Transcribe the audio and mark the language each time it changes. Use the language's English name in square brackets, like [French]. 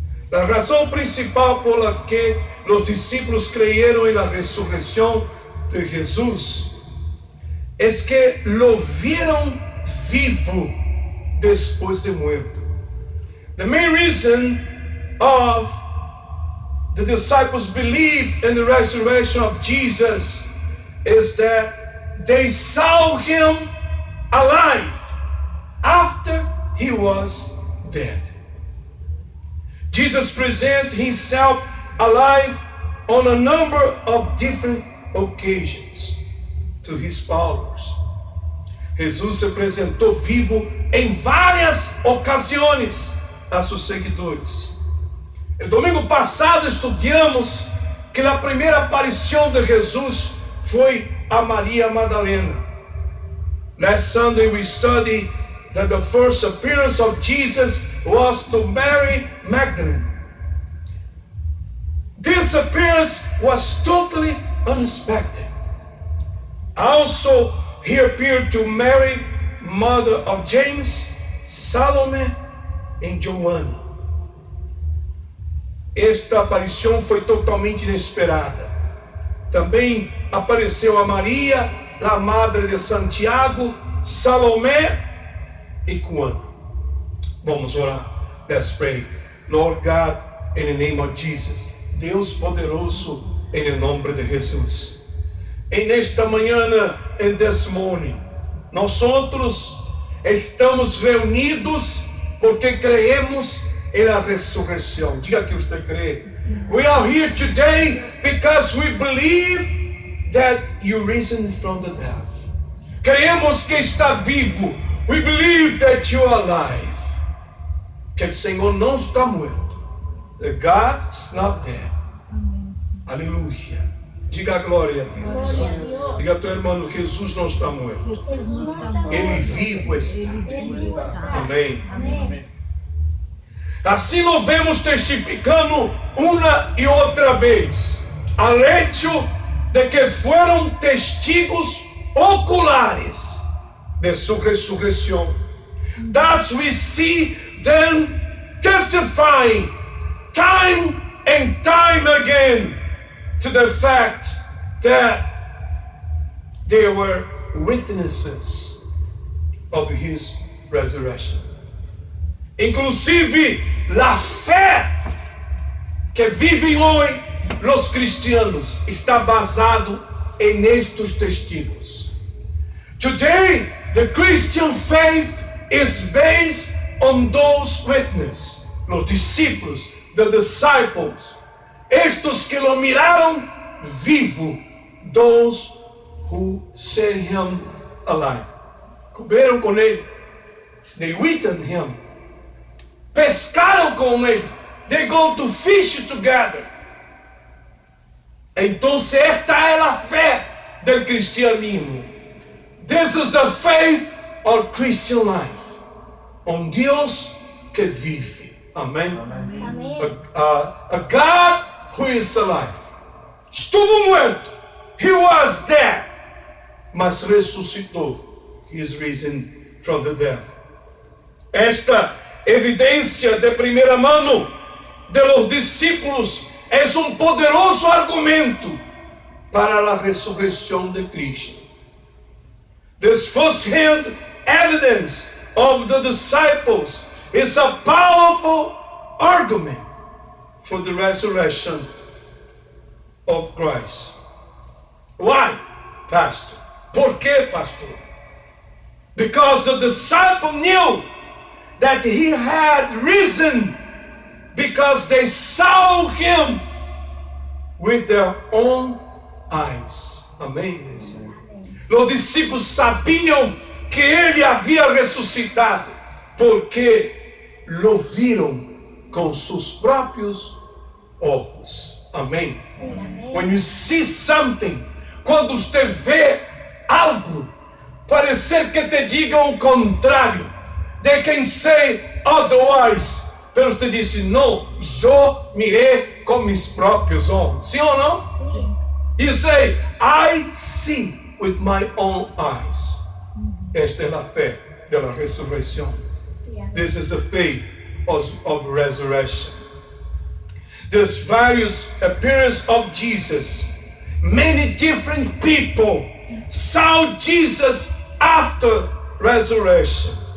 [Spanish] La razón principal por la que los discípulos creyeron en la resurrección de Jesús es que lo vieron vivo después de muerto. [English] The main reason of the disciples believe in the resurrection of Jesus is that they saw him alive after he was dead. Jesus presented himself alive on a number of different occasions to his followers. [Portuguese] Jesus se apresentou vivo em várias ocasiões a seus seguidores. El domingo passado estudamos que a primeira aparição de Jesus foi a Maria Madalena. [English] Last Sunday we studied that the first appearance of Jesus was to Mary Magdalene. This appearance was totally unexpected. Also, he appeared to Mary, mother of James, Salome e Joana. [Portuguese] Esta aparição foi totalmente inesperada. Também apareceu a Maria, a madre de Santiago, Salomé e Juana. Vamos orar. [English] Let's pray. Lord God, in the name of Jesus. [Portuguese] Deus poderoso, em nome de Jesus. En esta manhã, [English] in this morning, [Portuguese] nós estamos reunidos porque creemos em la ressurreição. Diga que você crê. [English] We are here today because we believe that you risen from the dead. [Spanish] Creemos que está vivo. [English] We believe that you are alive. [Portuguese] Que o Senhor não está morto. [English] That God is not dead. [Portuguese] Aleluia. Diga a glória a Deus. Diga a teu irmão, Jesus não está morto. Ele vivo está. Amém. Assim nós vemos testificando uma e outra vez al hecho de que foram testigos oculares de sua ressurreição. [English] Thus we see them testifying time and time again to the fact that they were witnesses of his resurrection. [Portuguese] Inclusive, a fé que vivem hoje os cristianos está basado em estes testigos. [English] Today, the Christian faith is based on those witnesses, [Spanish] los discípulos, [English] the disciples, [Portuguese] estes que lo miraram vivo, [English] those who saw him alive. [Portuguese] Comeram com ele, [English] they eaten him, [Portuguese] pescaram com ele, [English] they go to fish together. [Portuguese] Então esta é a fé do cristianismo. [English] This is the faith of Christian life. [Portuguese] On Deus que vive. Amém? [English] A God who is alive. [Spanish] Estuvo muerto. [English] He was dead. [Portuguese] Mas ressuscitou. [English] He is risen from the dead. [Portuguese] Esta evidência de primeira mão de los discípulos é poderoso argumento para a ressurreição de Cristo. [English] This first-hand evidence of the disciples is a powerful argument for the resurrection of Christ. Why, Pastor? [Portuguese] Por quê, Pastor? [English] Because the disciple knew that he had risen because they saw him with their own eyes. [Portuguese] Amém? Os discípulos sabiam que ele havia ressuscitado porque lo viram com seus próprios olhos. Amém? [English] When you see something, [Portuguese] quando você vê algo, parecer que te digam o contrário, [English] they can say otherwise, [Portuguese] pero você disse, não, eu mirei com meus próprios olhos. Sim ou não? Sim. [English] You say, I see with my own eyes. [Portuguese] Esta é a fé da ressurreição. [English] This is the faith of resurrection. There's various appearances of Jesus. Many different people saw Jesus after resurrection.